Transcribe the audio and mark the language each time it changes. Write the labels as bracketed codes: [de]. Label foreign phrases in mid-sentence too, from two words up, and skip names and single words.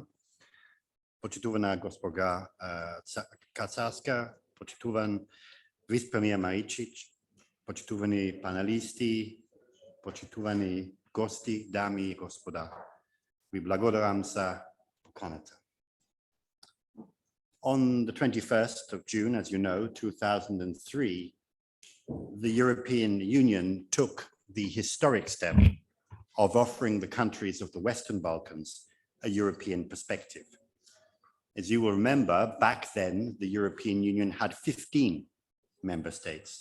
[mk] Почитувана госпожа Кацарска, почитуван вице-премиер Маричич, почитувани паналисти, почитувани гости, дами и господа. Ви благодарам за поканата. [en] On the 21st of June, as you know, 2003, the European Union took the historic step of offering the countries of the Western Balkans a European perspective. As you will remember, back then, the European Union had 15 member states.